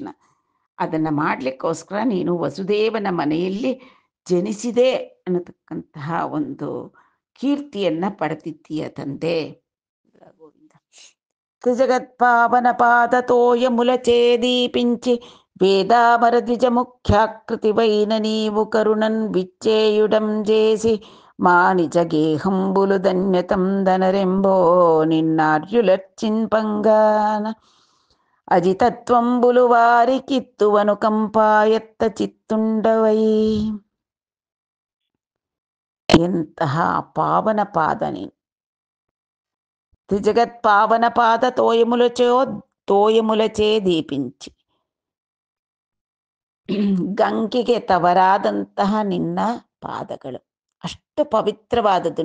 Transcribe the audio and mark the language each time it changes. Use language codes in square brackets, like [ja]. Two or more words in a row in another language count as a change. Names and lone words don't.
[kn] ಅದನ್ನು ಮಾಡಲಿಕ್ಕೋಸ್ಕರ ನೀನು ವಸುದೇವನ ಮನೆಯಲ್ಲಿ ಜನಿಸಿದೆ ಅನ್ನತಕ್ಕಂತಹ ಒಂದು ಕೀರ್ತಿಯನ್ನು ಪಡೆದಿದ್ದೀಯ ತಂದೆ. ಗೋವಿಂದ. [te] త్రిజగత్పావన పాద తోయ ములచేదీపించి వేదామర ద్విజ ముఖ్యాకృతి వైన నీవు కరుణన్ విచ్చేయుడం చేసి మా నిజ గేహంబులు ధన్యతం ధనరెంబో నిన్నార్యులర్చింపంగాన అజితత్వంబులు వారికిత్తువను కంపాయత్త చిత్తుండవై. [kn] ಎಂತಹ ಪಾವನ ಪಾದ ನೀನು. [te] త్రిజగత్ పావన పాద తోయములచే దీపించి, [kn] ಗಂಗೆಗೆ ತವರಾದಂತಹ ನಿನ್ನ ಪಾದಗಳು ಅಷ್ಟು ಪವಿತ್ರವಾದದ್ದು.